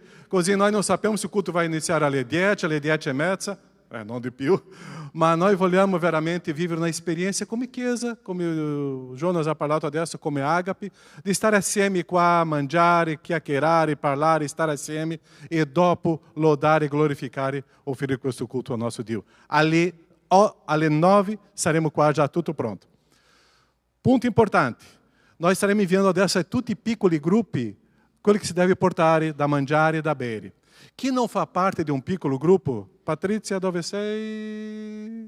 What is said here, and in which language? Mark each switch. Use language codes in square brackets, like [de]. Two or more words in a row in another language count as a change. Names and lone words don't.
[it] Così noi non sappiamo se il culto vai iniziare alle 10, alle 10:30, non di più, ma noi vogliamo veramente vivere una esperienza come Chiesa, come o Jonas ha parlato adesso, come Agape, di stare assieme qua, mangiare, chiacchierare, parlare, stare assieme e dopo lodare, glorificare, offrire questo culto [pt] ao nosso [it] Dio. Alle 9 saremo qua già tutto pronto. Punto importante, noi staremo inviando adesso a tutti i piccoli gruppi quello che si deve portare da mangiare e da bere. Chi non fa parte di un piccolo gruppo? Patrizia, dove sei?